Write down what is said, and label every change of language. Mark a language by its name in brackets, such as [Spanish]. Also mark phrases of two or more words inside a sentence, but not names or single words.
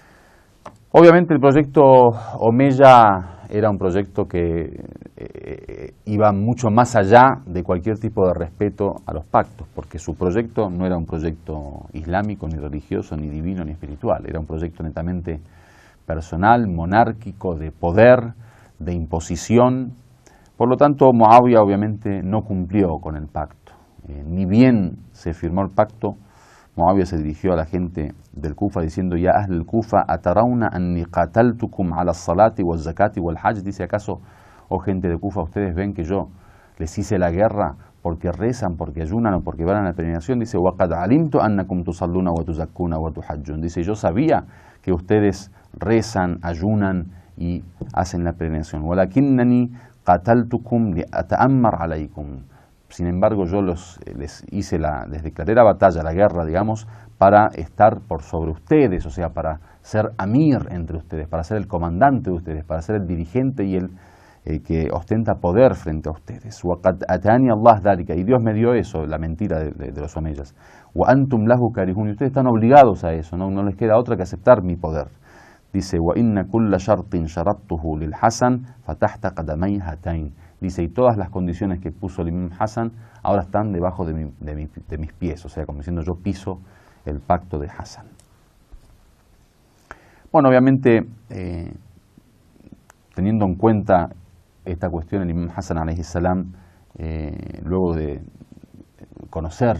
[Spanish] Obviamente el proyecto Omeya era un proyecto que iba mucho más allá de cualquier tipo de respeto a los pactos, porque su proyecto no era un proyecto islámico, ni religioso, ni divino, ni espiritual, era un proyecto netamente personal, monárquico, de poder, de imposición. Por lo tanto, Muawiyah obviamente no cumplió con el pacto. Ni bien se firmó el pacto, Muawiyah se dirigió a la gente del Kufa diciendo: [Arabic] يا أهل الكوفة أترون أني قاتلتكم على الصلاة والزكاة والحج. [Spanish] Dice: ¿acaso, oh gente de Kufa, ustedes ven que yo les hice la guerra porque rezan, porque ayunan o porque van a la peregrinación? Dice: [Arabic] وقد علمت أنكم تصلون وتزكون وتحجون. [Spanish] Dice: yo sabía que ustedes rezan, ayunan y hacen la peregrinación. [Arabic] ولكنني قاتلتكم لأتأمر عليكم. [Spanish] Sin embargo, yo les declaré la batalla, la guerra, digamos, para estar por sobre ustedes, o sea, para ser amir entre ustedes, para ser el comandante de ustedes, para ser el dirigente y el que ostenta poder frente a ustedes. [Arabic] وَقَدْ أَتَانِيَ اللَّهُ ذَلِكَ. [Spanish] Y Dios me dio eso, la mentira de los omeyas. [Arabic] وَأَنْتُمْ لَهُ كَارِهُونَ. [Spanish] Y ustedes están obligados a eso, no les queda otra que aceptar mi poder. Dice: [Arabic] وَإِنَّ كُلَّ شَرْطٍ شَرَطْتُهُ لِلْحَسَنِ فَتَحْتَ قَدَمَيْ هَاتَيْنِ. [Spanish] Dice: y todas las condiciones que puso el Imam Hassan ahora están debajo de mis pies, o sea, como diciendo, yo piso el pacto de Hassan. Bueno, obviamente, teniendo en cuenta esta cuestión, el Imam Hassan [Arabic] عليه السلام, [Spanish] luego de conocer